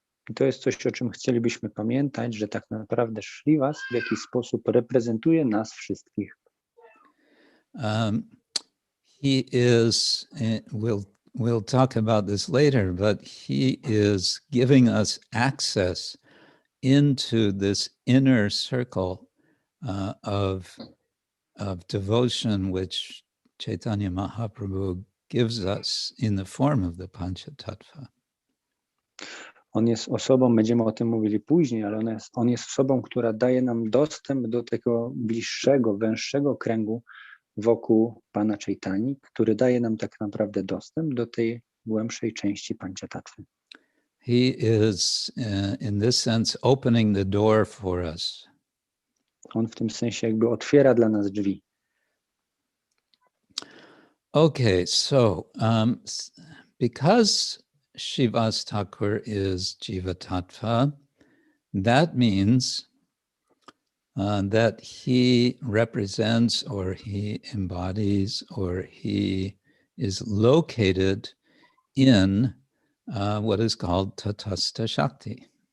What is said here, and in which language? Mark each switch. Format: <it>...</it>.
<pl>I to jest coś, o czym chcielibyśmy pamiętać, że tak naprawdę Srivas w jakiś sposób reprezentuje nas wszystkich.</pl> <en>He is, we'll talk about this later, but he is giving us access into this inner circle of devotion which Chaitanya Mahaprabhu gives us in the form of the Panchatattva.</en> <pl>On jest osobą, będziemy o tym mówili później, ale on jest osobą, która daje nam dostęp do tego bliższego, węższego kręgu wokół Pana Chaitani, który daje nam tak naprawdę dostęp do tej głębszej części Panchatattwy.</pl> <en>He is, in this sense, opening the door for us.</en> <pl>On w tym sensie jakby otwiera dla nas drzwi.</pl> <en>Okay, so because Srivas Thakur is Jiva Tattva, that means that he represents or he embodies or he is located in what is called Tatastha Shakti.</en>